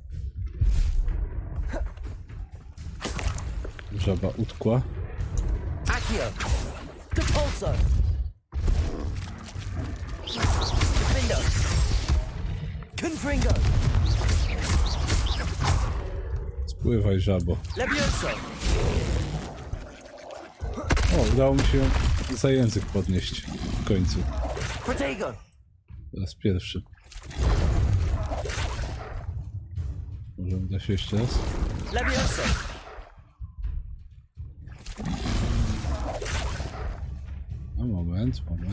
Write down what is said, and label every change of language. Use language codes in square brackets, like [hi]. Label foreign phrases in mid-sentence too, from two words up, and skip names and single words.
[pl] Żaba utkła. Akio! Depulso! Confringo! Confringo! Spływaj, żabo. Levioso! O, udało mi się za język podnieść w końcu. Protego! Po raz pierwszy. Może uda się jeszcze raz? Levioso! No, moment.